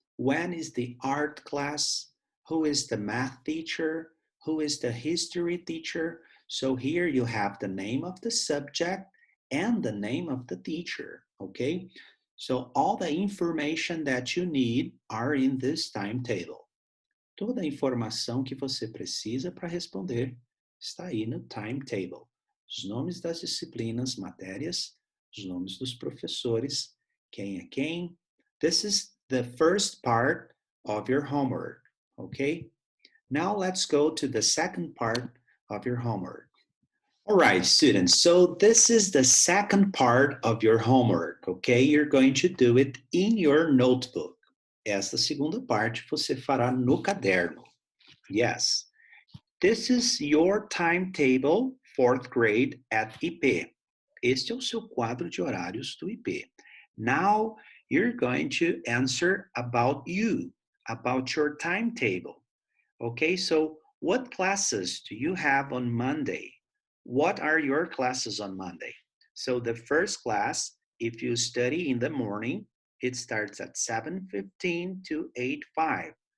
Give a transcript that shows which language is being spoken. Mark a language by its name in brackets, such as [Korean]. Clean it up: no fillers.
[English] When is the art class? Who is the math teacher? Who is the history teacher? So here you have the name of the subject and the name of the teacher, okay? So all the information that you need are in this timetable. [Portuguese] Toda a informação que você precisa para responder está aí no timetable. Os nomes das disciplinas, matérias, os nomes dos professores, quem é quem. [English] This is the first part of your homework, okay? Now let's go to the second part of your homework. All right, students, so this is the second part of your homework, okay? You're going to do it in your notebook. [Portuguese] Esta segunda parte você fará no caderno. [English] Yes. This is your timetable, fourth grade at IP. [Portuguese] Este é o seu quadro de horários do IP. [English] Now you're going to answer about you, about your timetable. Okay, so what classes do you have on Monday? What are your classes on Monday? So the first class, if you study in the morning, it starts at 7:15 to 8:05.